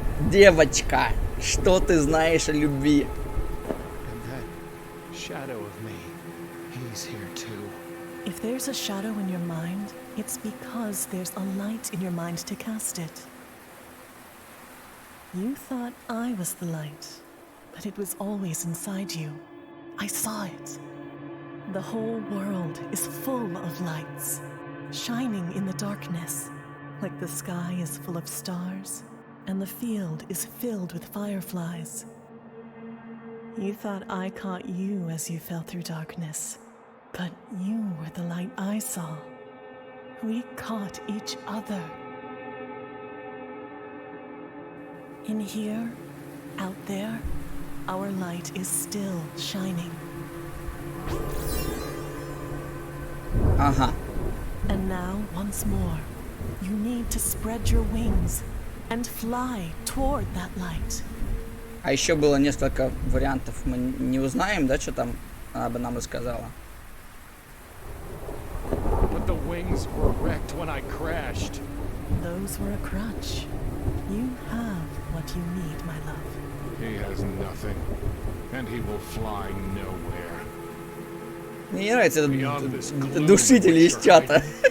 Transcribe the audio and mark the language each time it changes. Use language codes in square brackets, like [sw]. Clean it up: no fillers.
[ru] Девочка, что ты знаешь о любви? [en] And that shadow of me, he's here too. If there's a shadow in your mind, it's because there's a light in your mind to cast it. You thought I was the light, but it was always inside you. I saw it. The whole world is full of lights, shining in the darkness, like the sky is full of stars, and the field is filled with fireflies. You thought I caught you as you fell through darkness, but you were the light I saw. We caught each other. In here, out there, our light is still shining. [ru] Ага. [en] And now, once more, you need to spread your wings and fly toward that light. [ru] А еще было несколько вариантов. Мы не узнаем, да, что там она бы нам рассказала. [en] But the wings were wrecked when I crashed. Those were a crutch. You have what you need, my love. He has nothing, and he will fly nowhere. [ru] Мне не нравится этот душитель из чата.